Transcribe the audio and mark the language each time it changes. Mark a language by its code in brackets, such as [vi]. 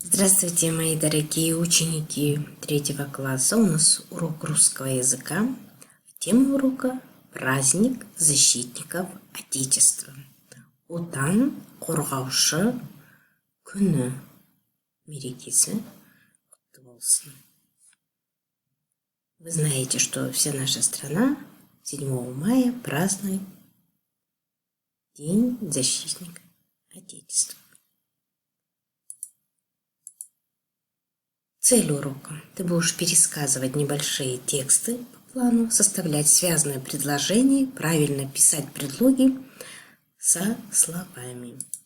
[ru] Здравствуйте, мои дорогие ученики 3 класса. У нас урок русского языка. Тема урока – праздник защитников Отечества. [kk] Отан қорғаушы күні мерекесі құтты болсын. [ru] Вы знаете, что вся наша страна 7 мая празднует День защитника Отечества. Цель урока. Ты будешь пересказывать небольшие тексты по плану, составлять связанные предложения, правильно писать предлоги со словами.